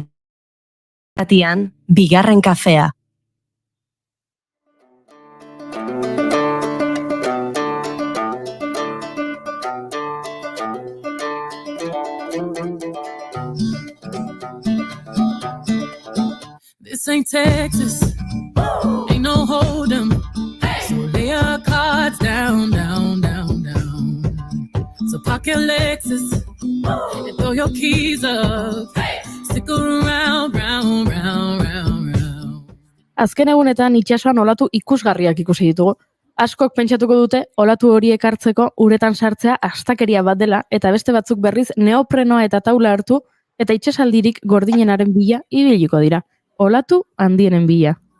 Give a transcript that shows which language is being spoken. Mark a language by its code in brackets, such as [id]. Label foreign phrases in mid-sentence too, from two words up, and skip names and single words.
[eu] Ratian, bigarren kafea. [en] This ain't Texas, ain't no hold'em. So lay your cards down, down, down, down. So park your Lexus and throw your keys up. Stick around, round, round, round, round. [eu] Azken egunetan itsasoan olatu ikusgarriak ikusi ditugu. Askok pentsatuko dute olatu horiek hartzeko uretan sartzea astakeria bat dela eta beste batzuk berriz neoprenoa eta taula hartu eta itsasaldirik gordinenaren bila ibiliko dira. Olatu handienen bila.